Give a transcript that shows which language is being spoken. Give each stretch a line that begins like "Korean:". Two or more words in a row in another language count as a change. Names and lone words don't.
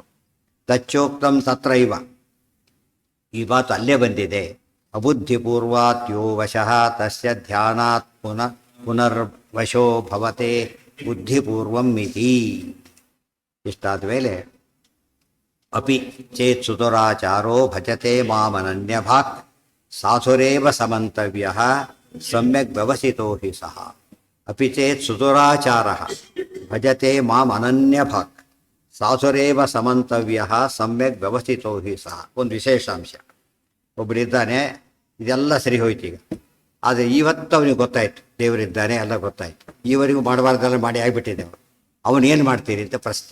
Sanskrit: ತಚ್ಚೋಕ್ತಂ ತತ್ರೈವ
Kannada: ಈ ಮಾತು ಅಲ್ಲೇ ಬಂದಿದೆ.
Sanskrit: ಅಬುದ್ಧಿಪೂರ್ವಾತ್ ಯೋ ವಶಃ ತಸ್ಯ ಧ್ಯಾನಾತ್ ಪುನರ್ವಶೋ ಭವತೆ ಬುದ್ಧಿಪೂರ್ವಂ ಇತಿ.
Kannada: ಇಷ್ಟಾದ ಮೇಲೆ
Sanskrit: ಅಪಿ ಚೇತ್ ಸುತುರಾಚಾರೋ ಭಜತೆ ಮಾಮನನ್ಯಭಾಕ್ ಸಾಧುರೇವ ಸಮಂತವ್ಯ ಸಮ್ಯಕ್ ವ್ಯವಸಿತೋ ಹಿ ಸಹ. ಅಪಿ ಚೇತ್ ಸುತುರಾಚಾರ ಭಜತೆ ಮಾಂ ಅನನ್ಯಭಾಕ್ ಸಾಧುರೇವ ಸಮಂತವ್ಯ ಸಮ್ಯಕ್ ವ್ಯವಸ್ಥಿತೋ ಹಿ ಸಹ.
Kannada: ಒಂದು ವಿಶೇಷಾಂಶ, ಒಬ್ಬರಿದ್ದಾನೆ, ಇದೆಲ್ಲ ಸರಿ ಹೋಯ್ತು ಈಗ, ಆದರೆ ಇವತ್ತು ಅವನಿಗೆ ಗೊತ್ತಾಯ್ತು ದೇವರಿದ್ದಾನೆ ಎಲ್ಲ ಗೊತ್ತಾಯ್ತು, ಈವರೆಗೂ ಮಾಡಬಾರ್ದೆಲ್ಲ ಮಾಡಿ ಆಗಿಬಿಟ್ಟಿದೆ. ಅವನೇನು ಮಾಡ್ತೀರಿ ಅಂತ ಪ್ರಶ್ನೆ.